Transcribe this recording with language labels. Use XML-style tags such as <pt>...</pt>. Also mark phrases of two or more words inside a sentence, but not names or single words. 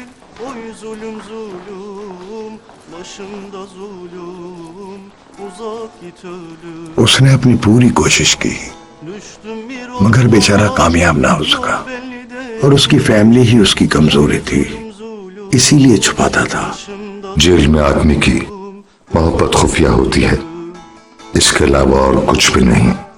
<tr>Oy zulüm zulüm, başımda zulüm. Uzak git ölüm.</tr> <hi>उसने अपनी पूरी कोशिश की</hi> <tr>Düştüm bir</tr> <hi>मगर बेचारा कामयाब ना हो सका</hi> <tr>belli değil.</tr> <hi>और उसकी फैमिली ही उसकी कमजोरी थी, इसीलिए छुपाता था। जेल में आदमी की मोहब्बत खुफिया होती है, इसके अलावा और कुछ भी नहीं।</hi>